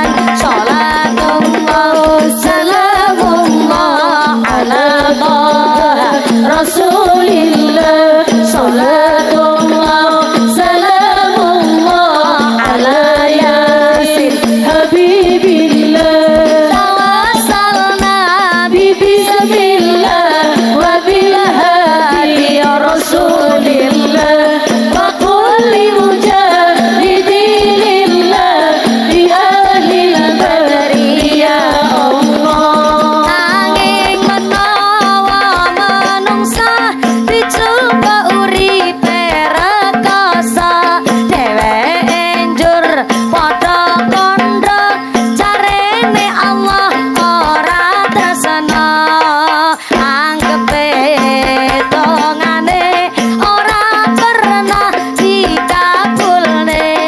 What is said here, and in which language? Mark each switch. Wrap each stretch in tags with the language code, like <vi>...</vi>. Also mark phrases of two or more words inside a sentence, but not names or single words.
<ar>صلاة الله سلام الله على رسول الله. صلاة الله سلام الله على يس حبيب الله. توسلنا بسم الله وبالهادي يا رسول الله وكل مجاهد لله بأهل البدر يا الله.</ar> <jv>Angin menawa manungsa dicoba uripe rekoso dheweke njur padha kandha jarene Allah ora tresna anggepe tongane ora pernah dikabulne.</jv>